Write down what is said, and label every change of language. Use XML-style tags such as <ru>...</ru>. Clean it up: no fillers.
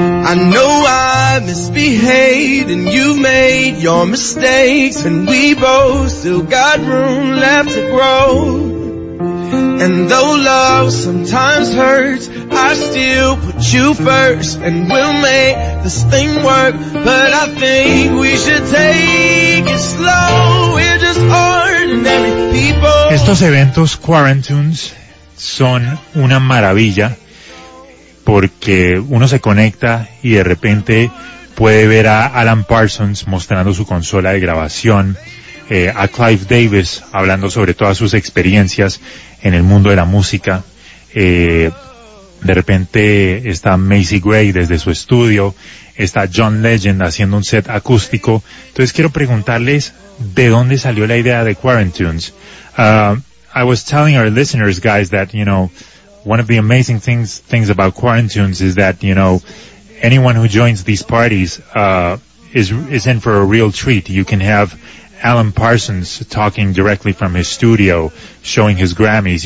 <en>I know I misbehaved, and you made your mistakes, and we both still got room left to grow. And though love sometimes hurts, I still put you first, and we'll make this thing work. But I think we should take it slow. We're just ordinary people.</en> <es>Estos eventos Quarantunes son una maravilla, porque uno se conecta y de repente puede ver a Alan Parsons mostrando su consola de grabación, a Clive Davis hablando sobre todas sus experiencias en el mundo de la música. De repente está Macy Gray desde su estudio, está John Legend haciendo un set acústico. Entonces quiero preguntarles, ¿de dónde salió la idea de Quarantunes?</es> <en>I was telling our listeners, guys, that, you know, one of the amazing things about Quarantunes is that, you know, anyone who joins these parties is in for a real treat. You can have Alan Parsons talking directly from his studio, showing his Grammys.</en>